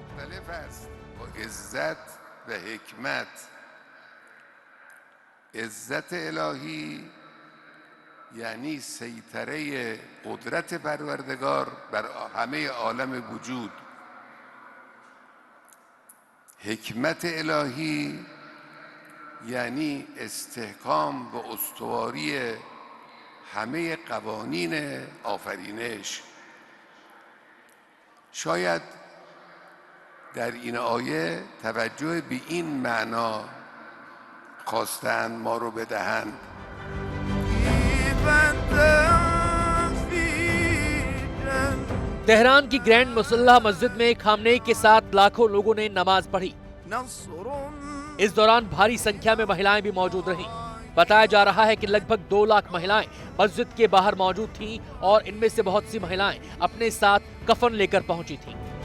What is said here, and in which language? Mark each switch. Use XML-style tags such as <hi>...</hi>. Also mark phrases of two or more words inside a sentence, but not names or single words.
<fa>عزت الهی یعنی سیطره قدرت پروردگار بر همه عالم وجود. حکمت الهی یعنی استحکام و استواری همه قوانین آفرینش. شاید در این آیه توجه به این معنا خواستند ما رو بدهند.</fa> <hi>तेहरान की ग्रैंड मुसल्ला मस्जिद में खामनेई के साथ लाखों लोगों ने नमाज पढ़ी। इस दौरान भारी संख्या में महिलाएं भी मौजूद रहीं। बताया जा रहा है कि लगभग 2 लाख महिलाएं मस्जिद के बाहर मौजूद थीं और इनमें से बहुत सी महिलाएं अपने साथ कफन लेकर पहुंची थीं।</hi>